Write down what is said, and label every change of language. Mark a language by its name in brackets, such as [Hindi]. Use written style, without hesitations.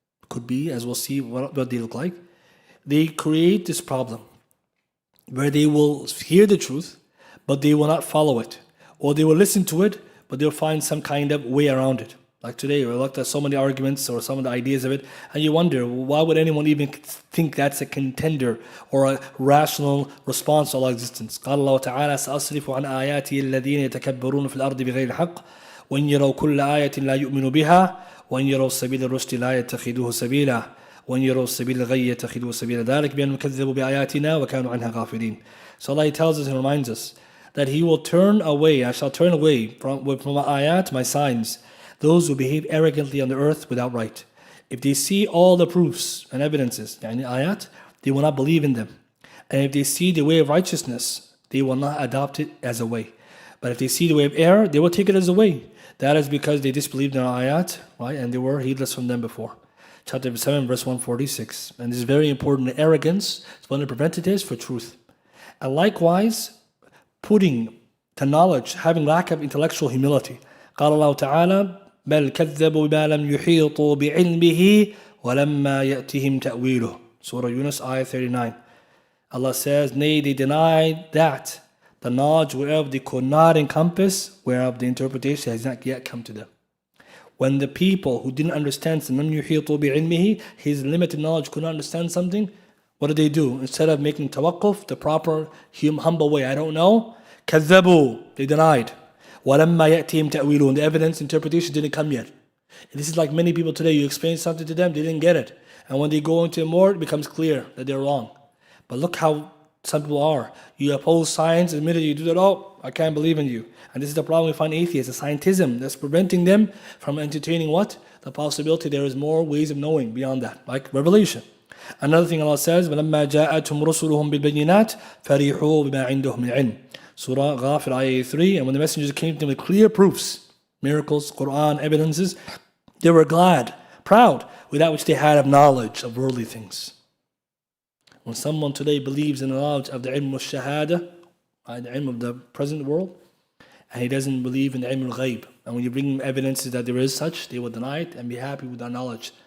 [English] Could be, as we'll see what they look like. They create this problem where they will hear the truth, but they will not follow it. Or they will listen to it, but they'll find some kind of way around it. Like today, we looked at so many arguments or some of the ideas of it, and you wonder, why would anyone even think that's a contender or a rational response to Allah's existence? [Arabic] قال الله تعالى سأصرف عن آياتي الذين يتكبرون في الأرض بغير الحق وإن يروا كل آية لا يؤمنوا بها وإن يروا سبيل الرشد لا يتخذوه سبيلا وإن يروا سبيل الغي يتخذوه سبيلا ذلك بأنهم كذبوا بآياتنا وكانوا عنها غافلين. [English] So Allah tells us and reminds us that He will turn away, I shall turn away from my ayat, my signs, those who behave arrogantly on the earth without right. If they see all the proofs and evidences, yani ayat, they will not believe in them. And if they see the way of righteousness, they will not adopt it as a way. But if they see the way of error, they will take it as a way. That is because they disbelieved in our ayat, right? And they were heedless from them before. Chapter 7, verse 146. And this is very important. Arrogance is one of the preventatives for truth. And likewise, putting to knowledge, having lack of intellectual humility. [Arabic] قال الله تعالى بل كذبوا بما لم يحيطوا بعلمه ولما يأتهم تأويله. [English] Surah Yunus, ayah 39. Allah says, nay, they denied that, the knowledge whereof they could not encompass, whereof the interpretation has not yet come to them. When the people who didn't understand [Arabic] لم يحيطوا بعلمه, [English] his limited knowledge could not understand something, what did they do? Instead of making tawaqquf, the proper humble way, I don't know, كذبوا, they denied. [Arabic] وَلَمَّا يَأْتِهِمْ تَأْوِيلُهُ, [English] and the evidence, interpretation didn't come yet. And this is like many people today, you explain something to them, they didn't get it. And when they go into it more, it becomes clear that they're wrong. But look how some people are. You oppose science, admitted you do that, oh, I can't believe in you. And this is the problem we find atheists, the scientism that's preventing them from entertaining what? The possibility there is more ways of knowing beyond that, like revelation. Another thing Allah says, [Arabic] وَلَمَّا جَاءَتْهُمْ رُسُلُهُمْ بِالْبَيِّنَاتِ فَرِحُوا بِمَا عِنْدَهُمْ مِنْ عِلْمٍ. [English] Surah Ghafir, ayah 3. And when the messengers came to them with clear proofs, miracles, Quran, evidences, they were glad, proud with that which they had of knowledge of worldly things. When someone today believes in the knowledge of the ilm al-shahada, the ilm of the present world, and he doesn't believe in the ilm al-ghaib, and when you bring them evidences that there is such, they will deny it and be happy with our knowledge.